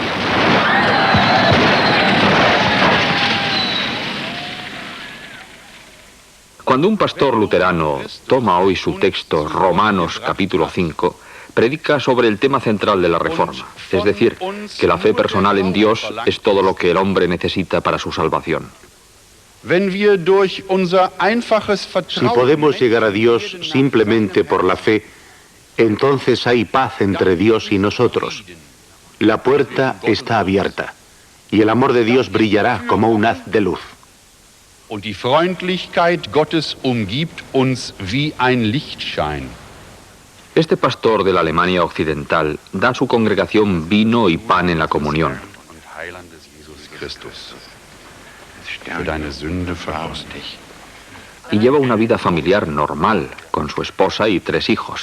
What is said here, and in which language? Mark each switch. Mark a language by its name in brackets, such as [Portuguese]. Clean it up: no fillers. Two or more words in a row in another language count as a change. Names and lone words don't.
[Spanish] Cuando un pastor luterano toma hoy su texto, Romanos capítulo 5, predica sobre el tema central de la Reforma, es decir, que la fe personal en Dios es todo lo que el hombre necesita para su salvación. Si podemos llegar a Dios simplemente por la fe, entonces hay paz entre Dios y nosotros. La puerta está abierta y el amor de Dios brillará como un haz de luz. [German] Und die Freundlichkeit Gottes umgibt uns wie ein Lichtschein. [Spanish] Este pastor de la Alemania occidental da a su congregación vino y pan en la comunión. Y lleva una vida familiar normal, con su esposa y 3 hijos.